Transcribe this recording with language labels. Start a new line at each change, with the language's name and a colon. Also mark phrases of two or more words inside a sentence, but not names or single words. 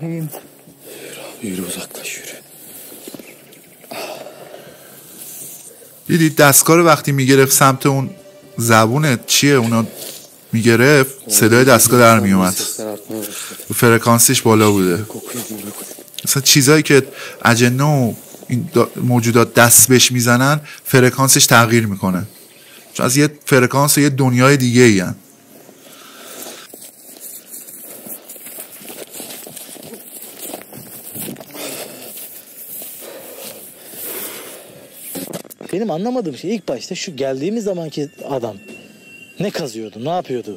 Turkish: Yürü uzaklaş yürü.
Persian: دیدید دستگاه رو وقتی میگرفت سمت اون زبونه چیه اونا میگرفت صدای دستگاه در میومد، فرکانسش بالا بوده. مثلا چیزایی که اجنه و این موجودات دست بهش میزنن فرکانسش تغییر میکنه، چون از یه فرکانس و یه دنیای دیگه ای هن.
Turkish: Benim anlamadığım şey ilk başta şu geldiğimiz zamanki adam ne kazıyordu, ne yapıyordu?